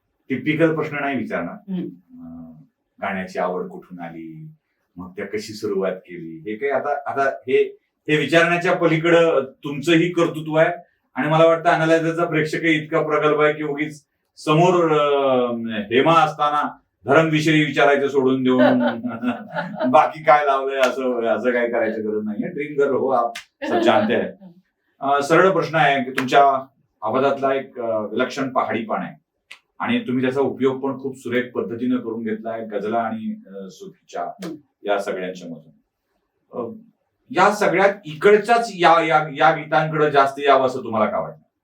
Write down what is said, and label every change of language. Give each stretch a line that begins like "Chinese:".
Marathi: Typical प्रश्न नाही विचारणार. गाण्याची आवड कुठून आली, मग त्या कशी सुरुवात केली, हे काही आता हे विचारण्याच्या पलीकडं तुमचंही कर्तृत्व आहे. आणि मला वाटतं अॅनालायझरचा प्रेक्षकही इतका प्रगल्भ आहे की उगीच समोर हेमा असताना धर्मविषयी विचारायचं सोडून देऊन बाकी काय लावलंय असं काय करायची गरज नाहीये.
Hindi: ड्रीम गर्ल हो, आप सब जानते हैं.
Marathi: सरळ प्रश्न आहे की तुमच्या आवाजातला एक विलक्षण पहाडीपणा आहे आणि तुम्ही त्याचा उपयोग पण खूप सुरेख पद्धतीने करून घेतलाय गझला आणि सुफीच्या या सगळ्यांच्या मधून. या सगळ्यात इकडच्याच या गीतांकडे जास्त यावं असं तुम्हाला काय वाटतं?